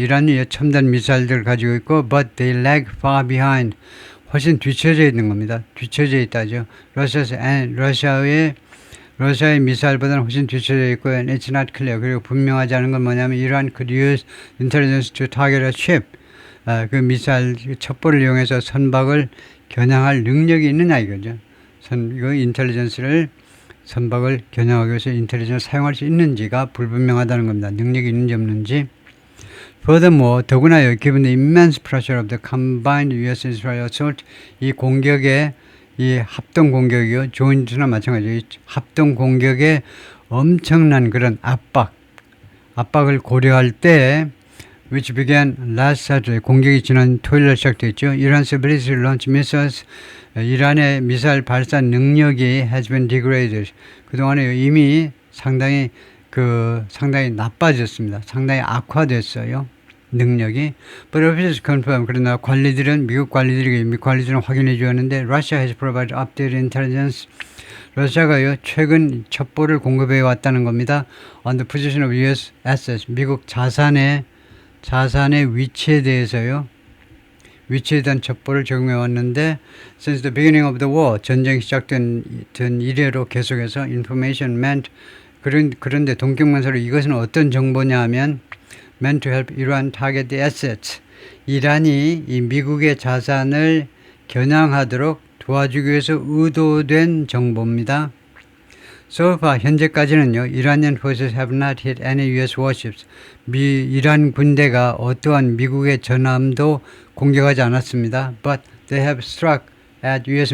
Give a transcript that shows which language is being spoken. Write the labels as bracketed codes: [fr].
[ko] 이란이 첨단 미사일들을 가지고 있고 [en] but they lag far behind. [ko] 훨씬 뒤처져 있는 겁니다. 뒤처져 있다죠. 러시아의 미사일보다는 훨씬 뒤처져 있고 [en] and it's not clear. [ko] 그리고 분명하지 않은 건 뭐냐면 [en] Iran could use intelligence to target a ship. [ko] 그 미사일 첩보를 이용해서 선박을 겨냥할 능력이 있느냐 이거죠. 이거 인텔리전스를 선박을 겨냥하기 위해서 인텔리전스를 사용할 수 있는지가 불분명하다는 겁니다. 능력이 있는지 없는지. Furthermore, 더구나요, [en] given the immense pressure of the combined U.S.-Israel assault, [ko] 이 공격의, 이 합동 공격이요, 조인트나 마찬가지로 합동 공격의 엄청난 그런 압박을 고려할 때, [en] which began last Saturday, [ko] 공격이 지난 토요일에 시작됐죠. [en] Iran's ability to launch missiles, [ko] 이란의 미사일 발사 능력이 [en] has been degraded. [ko] 그동안에 이미 상당히 나빠졌습니다. 상당히 악화됐어요. 능력이. [en] But officials confirm. [ko] 그러나 미국 관리들은 확인해 주었는데 [en] Russia has provided updated intelligence. [ko] 러시아가요, 최근 첩보를 공급해 왔다는 겁니다. [en] On the position of U.S. assets. [ko] 미국 자산의 위치에 대해서요. 위치에 대한 첩보를 제공해 왔는데 [en] since the beginning of the war, [ko] 전쟁이 시작된 이래로 계속해서 [en] information meant, [ko] 그런데 동격만사로 이것은 어떤 정보냐 하면 [en] meant to help Iran target the assets. [ko] 이란이 이 미국의 자산을 겨냥하도록 도와주기 위해서 의도된 정보입니다. [en] So far [ko] 현재까지는요. [en] Iranian forces have not hit any U.S. warships. [ko] 이란 군대가 어떠한 미국의 전함도 공격하지 않았습니다. [en] But they have struck at U.S.